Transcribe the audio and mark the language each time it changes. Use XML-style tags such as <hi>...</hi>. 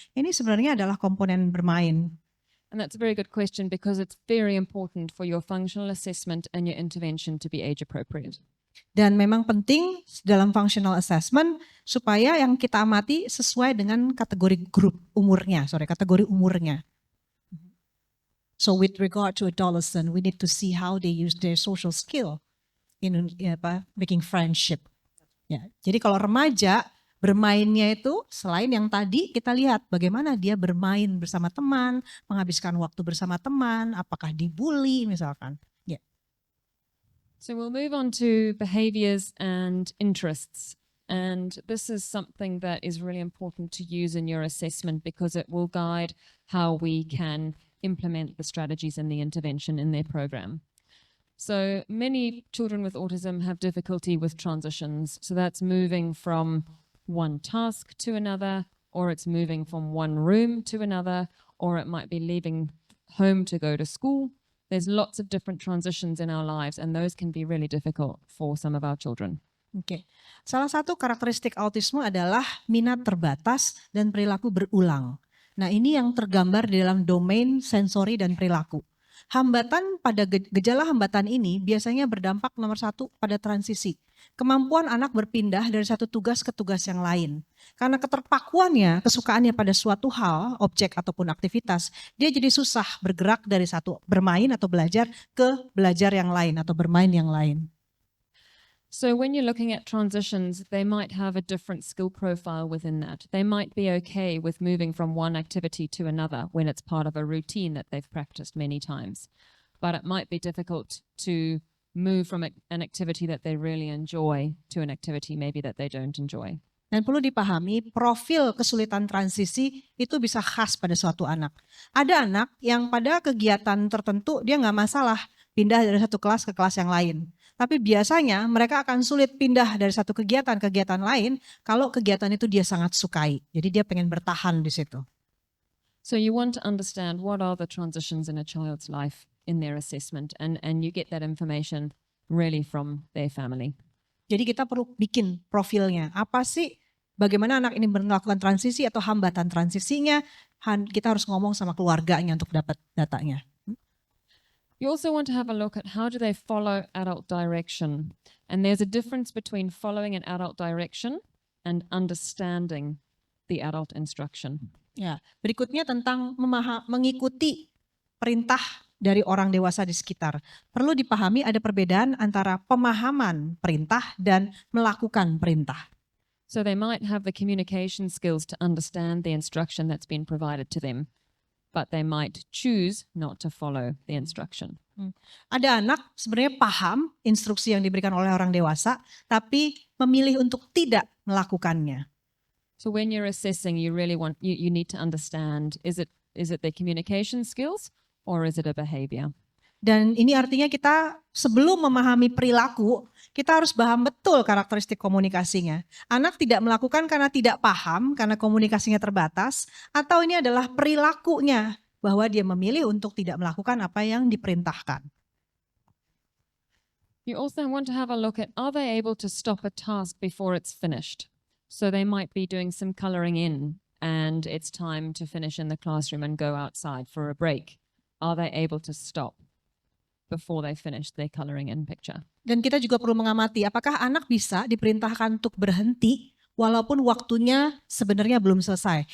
<id>Ini sebenarnya adalah komponen bermain.</id> <en>And that's a very good question because it's very important for your functional assessment and your intervention to be age appropriate.</en> <id>Dan memang penting dalam functional assessment supaya yang kita amati sesuai dengan kategori kategori umurnya.</id> <en>So with regard to adolescent, we need to see how they use their social skill in making friendship.</en> <id>Ya, jadi kalau remaja bermainnya itu selain yang tadi kita lihat bagaimana dia bermain bersama teman, menghabiskan waktu bersama teman, apakah dibully misalkan. Ya.</id> <en>So we'll move on to behaviors and interests. And this is something that is really important to use in your assessment because it will guide how we can implement the strategies and the intervention in their program. So many children with autism have difficulty with transitions. So that's moving from one task to another, or it's moving from one room to another, or it might be leaving home to go to school. There's lots of different transitions in our lives, and those can be really difficult for some of our children.</en> <id>Oke. Salah satu karakteristik autisme adalah minat terbatas dan perilaku berulang. Nah, ini yang tergambar di dalam domain sensori dan perilaku. Hambatan pada gejala hambatan ini biasanya berdampak nomor satu pada transisi. Kemampuan anak berpindah dari satu tugas ke tugas yang lain. Karena keterpakuannya, kesukaannya pada suatu hal, objek ataupun aktivitas, dia jadi susah bergerak dari satu bermain atau belajar ke belajar yang lain atau bermain yang lain.</id> <en>So when you're looking at transitions, they might have a different skill profile within that. They might be okay with moving from one activity to another when it's part of a routine that they've practiced many times. But it might be difficult to move from an activity that they really enjoy to an activity maybe that they don't enjoy.</en> <id>Dan perlu dipahami, profil kesulitan transisi itu bisa khas pada suatu anak. Ada anak yang pada kegiatan tertentu dia nggak masalah pindah dari satu kelas ke kelas yang lain. Tapi biasanya mereka akan sulit pindah dari satu kegiatan ke kegiatan lain kalau kegiatan itu dia sangat sukai. Jadi dia pengen bertahan di situ.</id> <en>So you want to understand what are the transitions in a child's life in their assessment, and you get that information really from their family.</en> <id>Jadi kita perlu bikin profilnya. Apa sih bagaimana anak ini melakukan transisi atau hambatan transisinya? Kita harus ngomong sama keluarganya untuk dapat datanya.</id> <en>You also want to have a look at how do they follow adult direction. And there's a difference between following an adult direction and understanding the adult instruction.</en> <id>Ya, berikutnya tentang mengikuti perintah dari orang dewasa di sekitar. Perlu dipahami ada perbedaan antara pemahaman perintah dan melakukan perintah.</id> <en>So they might have the communication skills to understand the instruction that's been provided to them, but they might choose not to follow the instruction.</en> <id>Ada anak sebenarnya paham instruksi yang diberikan oleh orang dewasa, tapi memilih untuk tidak melakukannya.</id> <en>So when you're assessing, you really want you need to understand, is it their communication skills or is it a behavior?</en> <id>Dan ini artinya kita sebelum memahami perilaku, kita harus paham betul karakteristik komunikasinya. Anak tidak melakukan karena tidak paham, karena komunikasinya terbatas, atau ini adalah perilakunya, bahwa dia memilih untuk tidak melakukan apa yang diperintahkan.</id> <en>You also want to have a look at, are they able to stop a task before it's finished? So they might be doing some coloring in and it's time to finish in the classroom and go outside for a break. Are they able to stop before they finish their coloring in picture?</en> <id>Dan kita juga perlu mengamati apakah anak bisa diperintahkan untuk berhenti walaupun waktunya sebenarnya belum selesai.</id>